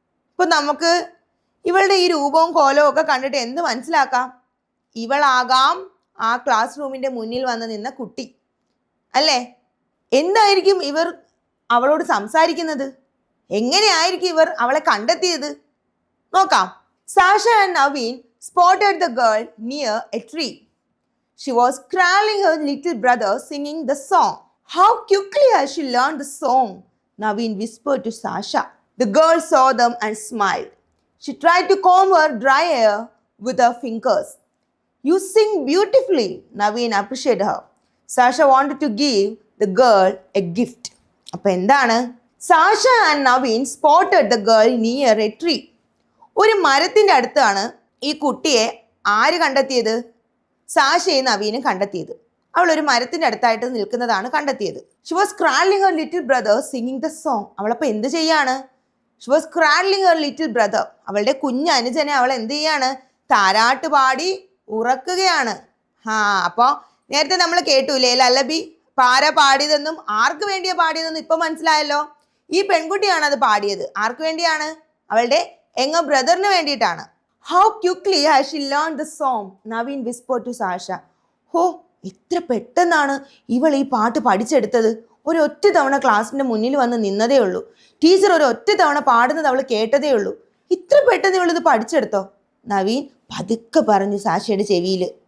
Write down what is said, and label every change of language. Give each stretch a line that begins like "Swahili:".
Malayalam: ഇപ്പം നമുക്ക് ഇവളുടെ ഈ രൂപവും കോലവും ഒക്കെ കണ്ടിട്ട് എന്ത് മനസ്സിലാക്കാം? ഇവളാകാം ആ ക്ലാസ് റൂമിൻ്റെ മുന്നിൽ വന്ന് നിന്ന കുട്ടി അല്ലേ? എന്തായിരിക്കും ഇവർ അവളോട് സംസാരിക്കുന്നത്? എങ്ങനെയായിരിക്കും ഇവർ അവളെ കണ്ടെത്തിയത്? നോക്കാം.
English: Sasha and Naveen spotted the girl near a tree. She was cradling her little brother singing the song. How quickly has she learned the song? Naveen whispered to Sasha. The girl saw them and smiled. She tried to comb her dry hair with her fingers. You sing beautifully, Naveen appreciated her. Sasha wanted to give the girl a gift.
Malayalam: അപ്പോൾ എന്താണ്?
English: Sasha and Naveen spotted the girl near a tree.
Malayalam: ഒരു മരത്തിൻ്റെ അടുത്താണ് ഈ കുട്ടിയെ ആര് കണ്ടെത്തിയത്? സാഷയും നവീനും കണ്ടെത്തിയത്. അവൾ ഒരു മരത്തിൻ്റെ അടുത്തായിട്ട് നിൽക്കുന്നതാണ് കണ്ടെത്തിയത്.
English: She was cradling her little brother singing the song.
Malayalam: അവളപ്പോൾ എന്ത് ചെയ്യാണ്?
English: She was cradling her little brother.
Malayalam: അവളുടെ കുഞ്ഞ് അനുജനെ അവൾ എന്ത് ചെയ്യാണ്? താരാട്ട് പാടി ഉറക്കുകയാണ്. അപ്പോൾ നേരത്തെ നമ്മൾ കേട്ടൂലേ ലല്ലബി? ആരാ പാടിയതെന്നും ആർക്ക് വേണ്ടിയാ പാടിയതെന്നും ഇപ്പം മനസ്സിലായല്ലോ. ഈ പെൺകുട്ടിയാണ് അത് പാടിയത്. ആർക്ക് വേണ്ടിയാണ്? അവളുടെ യങ്ങർ ബ്രദറിന് വേണ്ടിയിട്ടാണ്.
English: How quickly has she learned the song? Naveen whispered to Sasha.
Malayalam: എത്ര പെട്ടെന്നാണ് ഇവൾ ഈ പാട്ട് പഠിച്ചെടുത്തത്. ഒരൊറ്റ തവണ ക്ലാസ്സിന്റെ മുന്നിൽ വന്ന് നിന്നതേ ഉള്ളൂ. ടീച്ചർ ഒരൊറ്റ തവണ പാടുന്നത് അവൾ കേട്ടതേ ഉള്ളൂ. ഇത്ര പെട്ടെന്ന് ഇവളിത് പഠിച്ചെടുത്തോ? നവീൻ പതുക്കെ പറഞ്ഞു സാഷയുടെ ചെവിയിൽ.